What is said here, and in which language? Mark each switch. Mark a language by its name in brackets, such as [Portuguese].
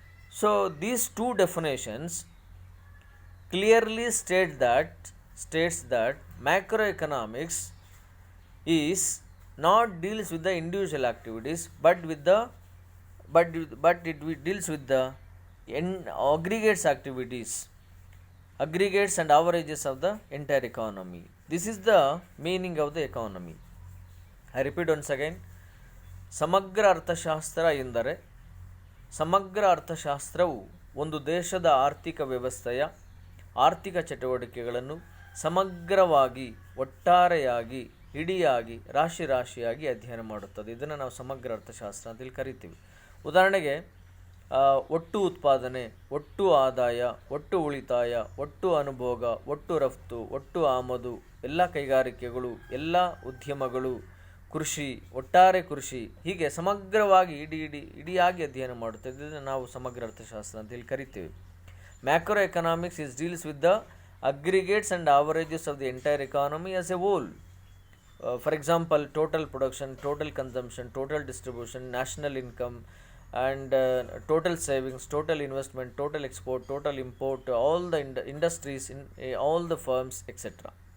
[English] So these two definitions clearly states that macroeconomics is not deals with the individual activities but with the but it deals with the aggregates activities, aggregates and averages of the entire economy. This is the meaning of the economy. I repeat once again. [Kannada] ಸಮಗ್ರ ಅರ್ಥಶಾಸ್ತ್ರ ಎಂದರೆ, ಸಮಗ್ರ ಅರ್ಥಶಾಸ್ತ್ರವು ಒಂದು ದೇಶದ ಆರ್ಥಿಕ ವ್ಯವಸ್ಥೆಯ ಆರ್ಥಿಕ ಚಟುವಟಿಕೆಗಳನ್ನು ಸಮಗ್ರವಾಗಿ, ಒಟ್ಟಾರೆಯಾಗಿ, ಇಡಿಯಾಗಿ, ರಾಶಿಯಾಗಿ ಅಧ್ಯಯನ ಮಾಡುತ್ತದೆ. ಇದನ್ನು ನಾವು ಸಮಗ್ರ ಅರ್ಥಶಾಸ್ತ್ರ ಅಂತೇಳಿ ಕರಿತೀವಿ. ಉದಾಹರಣೆಗೆ ಒಟ್ಟು ಉತ್ಪಾದನೆ, ಒಟ್ಟು ಆದಾಯ, ಒಟ್ಟು ಉಳಿತಾಯ, ಒಟ್ಟು ಅನುಭೋಗ, ಒಟ್ಟು ರಫ್ತು, ಒಟ್ಟು ಆಮದು, ಎಲ್ಲ ಕೈಗಾರಿಕೆಗಳು, ಎಲ್ಲ ಉದ್ಯಮಗಳು, ಕೃಷಿ, ಒಟ್ಟಾರೆ ಕೃಷಿ, ಹೀಗೆ ಸಮಗ್ರವಾಗಿ ಇಡಿಯಾಗಿ ಅಧ್ಯಯನ ಮಾಡುತ್ತದೆ. ಇದನ್ನು ನಾವು ಸಮಗ್ರ ಅರ್ಥಶಾಸ್ತ್ರ ಅಂತೇಳಿ ಕರಿತೀವಿ. [English] Macro economics is deals with the aggregates and averages of the entire economy as a whole. For example, total production, total consumption, total distribution, national income, and total savings, total investment, total export, total import, all the industries, in all the firms, etc.